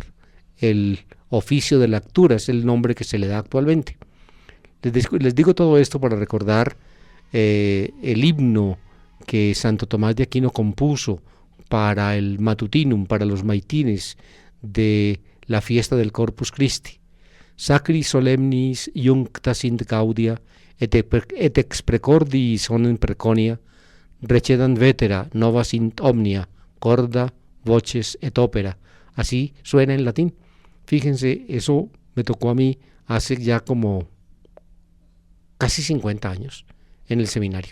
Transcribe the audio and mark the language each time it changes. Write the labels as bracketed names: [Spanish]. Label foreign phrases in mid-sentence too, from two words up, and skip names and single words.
[Spanish] El oficio de lectura es el nombre que se le da actualmente. Les digo todo esto para recordar el himno que Santo Tomás de Aquino compuso para el matutinum, para los maitines de la fiesta del Corpus Christi. [Latin] Sacri solemnis iuncta sint gaudia, et ex precordi sonem preconia, recedant vetera nova sint omnia, corda, voces et opera. [Spanish] Así suena en latín. Fíjense, eso me tocó a mí hace ya como casi 50 años en el seminario.